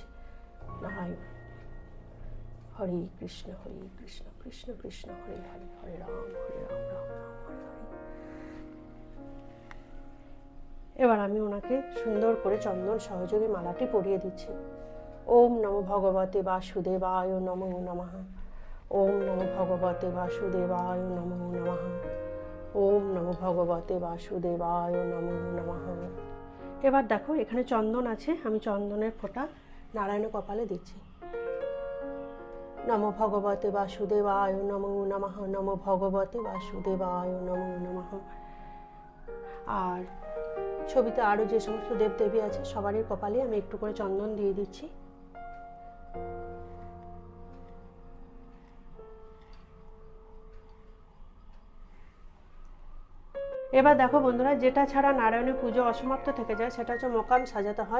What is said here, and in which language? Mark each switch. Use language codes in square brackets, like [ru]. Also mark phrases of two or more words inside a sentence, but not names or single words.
[bn] নারায়ণ। [sa] হরে কৃষ্ণ কৃষ্ণ কৃষ্ণ হরে হরে হরে রাম রাম রাম হরে হরে। [bn] এবার আমি ওনাকে সুন্দর করে চন্দন সহযোগে মালাটি পরিয়ে দিচ্ছি। [sa] ওম নমো ভগবতে বাসুদেবায় নমো নমঃ। ওম নমো ভগবতে বাসুদেবায় নমো নমঃ। ওম নমো ভগবতে বাসুদেবায় নমো নমঃ। [bn] এবার দেখো এখানে চন্দন আছে, আমি চন্দনের ফোঁটা নারায়ণের কপালে দিচ্ছি। [sa] নমো ভগবতে বাসুদেবায় নমো নমঃ। নমো ভগবতে বাসুদেবায় নমো নমঃ। [bn] আর ছবিতে আরও যে সমস্ত দেবদেবী আছে সবারই কপালে আমি একটু করে চন্দন দিয়ে দিচ্ছি। এবার দেখো বন্ধুরা, যেটা ছাড়া নারায়ণের পুজো অসমাপ্ত থেকে যায় সেটা হচ্ছে মোকাম সাজাতে হয়।